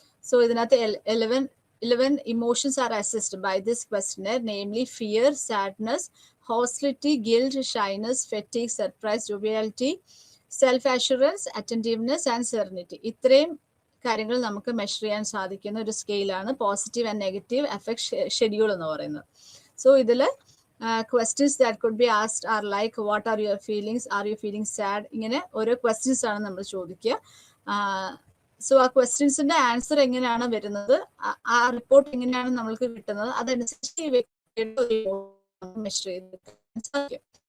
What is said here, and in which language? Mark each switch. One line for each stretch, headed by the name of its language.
Malayalam: So ഇതിനകത്ത്
English: 11 emotions are assessed by this questionnaire, namely fear, sadness, hostility, guilt, shyness, fatigue, surprise, joviality, self-assurance, attentiveness and serenity.
Malayalam: ഇത്രയും കാര്യങ്ങൾ നമുക്ക് measure ചെയ്യാൻ സാധിക്കുന്ന ഒരു സ്കെയിലാണ് positive and negative affect schedule എന്ന് പറയുന്നത്. സോ ഇതിൽ
English: questions that could be asked are like what are your feelings, are you feeling sad,
Malayalam: ഇങ്ങനെ ഓരോ ക്വസ്റ്റ്യൻസ് ആണ് നമ്മൾ ചോദിക്കുക. സോ ആ ക്വസ്റ്റ്യൻസിന്റെ ആൻസർ എങ്ങനെയാണ് വരുന്നത്, ആ റിപ്പോർട്ട് എങ്ങനെയാണ് നമ്മൾക്ക് കിട്ടുന്നത്, അതനുസരിച്ച് ഈ വ്യക്തിയുടെ മെഷർ ചെയ്ത് സാധിക്കും.